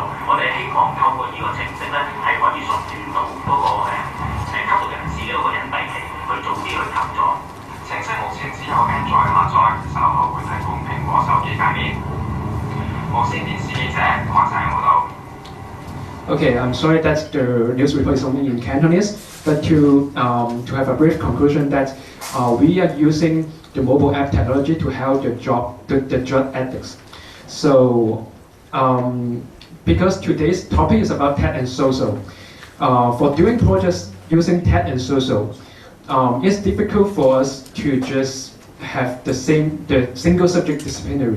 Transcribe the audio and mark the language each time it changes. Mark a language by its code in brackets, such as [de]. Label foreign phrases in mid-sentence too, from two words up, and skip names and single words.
[yue] 我哋希望透過呢個程式咧，係可以縮短到嗰個吸毒人士嘅一個隱蔽期，去早啲去求助。程式目前只有 Android 下載，稍後會提供蘋果手機界面。無線電視記者黃世陽報道。 [en] Okay, I'm sorry that the news report is only in Cantonese, but to have a brief conclusion that we are using the mobile app technology to help the drug addicts. So, because today's topic is about tech and social, for doing projects using tech and social, it's difficult for us to just have the single subject disciplinary.